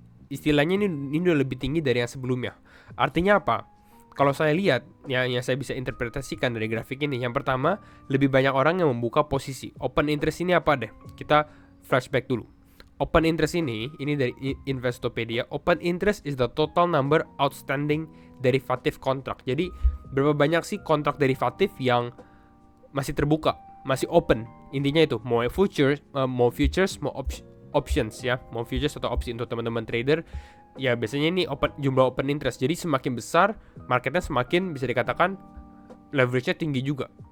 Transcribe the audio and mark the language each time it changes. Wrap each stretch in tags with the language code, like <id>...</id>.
<id>Istilahnya ini udah lebih tinggi dari yang sebelumnya. Artinya apa? Kalau saya lihat, yang saya bisa interpretasikan dari grafik ini, yang pertama, lebih banyak orang yang membuka posisi. Open interest ini apa deh? Kita flashback dulu. Open interest ini dari Investopedia.</id> <en>Open interest is the total number outstanding derivative contract.</en> <id>Jadi, berapa banyak sih kontrak derivatif yang masih terbuka, masih open. Intinya itu, mau futures, mau options ya. Mau futures atau opsi untuk teman-teman trader. Ya biasanya ini jumlah open interest. Jadi semakin besar marketnya semakin bisa dikatakan leverage-nya tinggi juga.</id>